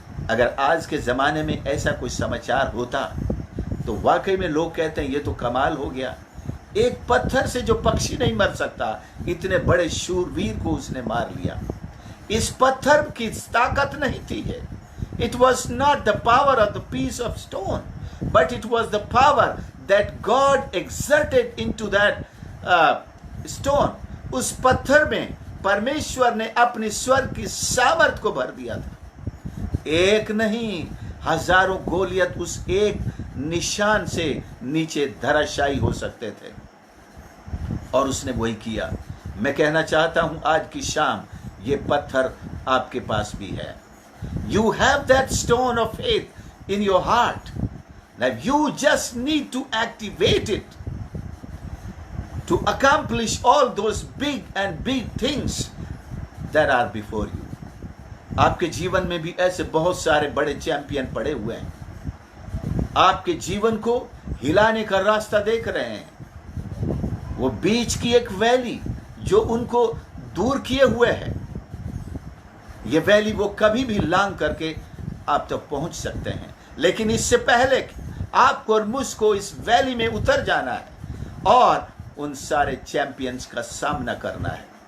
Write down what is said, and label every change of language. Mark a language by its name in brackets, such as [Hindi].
[Hindi] अगर आज के जमाने में ऐसा कोई समाचार होता तो वाकई में लोग कहते हैं ये तो कमाल हो गया, एक पत्थर से जो पक्षी नहीं मर सकता, इतने बड़े शूरवीर को उसने मार लिया। इस पत्थर की ताकत नहीं थी है। [English] It was not the power of the piece of stone, but it was the power that God exerted into that stone. [Hindi] उस पत्थर में परमेश्वर ने अपनी स्वर्ग की सामर्थ को भर दिया था। एक नहीं, हजारों गोलियत उस एक निशान से नीचे धराशायी हो सकते थे, और उसने वही किया। मैं कहना चाहता हूं आज की शाम ये पत्थर आपके पास भी है। [English] You have that stone of faith in your heart. Now you just need to activate it to accomplish all those big things that are before you. [Hindi] आपके जीवन में भी ऐसे बहुत सारे बड़े चैंपियन पड़े हुए हैं, आपके जीवन को हिलाने का रास्ता देख रहे हैं। वो बीच की एक वैली जो उनको दूर किए हुए है, ये वैली वो कभी भी लांग करके आप तक पहुंच सकते हैं, लेकिन इससे पहले आपको और मुझको इस वैली में उतर जाना है और उन सारे चैंपियंस का सामना करना है।